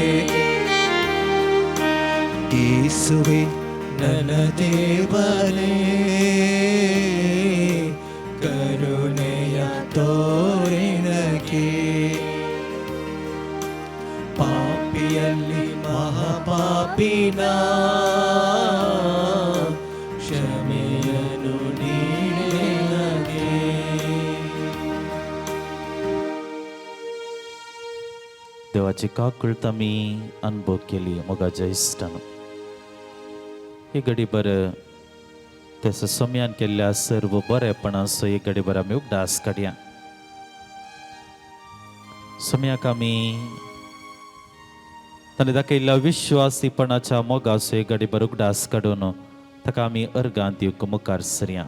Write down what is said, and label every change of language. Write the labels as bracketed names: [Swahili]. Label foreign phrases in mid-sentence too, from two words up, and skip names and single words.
[Kannada] ಯೇಸುವೇ ನನ್ನ ದೇವನೇ, ಕರುಣೆಯ ತೋರೆನಗೆ, ಪಾಪಿಯಲ್ಲಿ ಮಹಾಪಾಪಿನ ಕ್ಷಮೆಯನ್ನು ನೀಡೆನಗೆ. [Konkani] देवाची काकुळत आमी अनुभव केली मोगाच्या इश्टान. ही घडी बरं त्याचं समयान केल्ल्या सर्व बरेपणाचो एक घडी बरं आमी उगडास काडया. समयाक आमी ताणें दाखयल्ल्या विश्वासीपणाच्या मोगाचो एक घडी बरं उगडास काडून ताका आमी अर्गांत दिवंक मुखार सरया.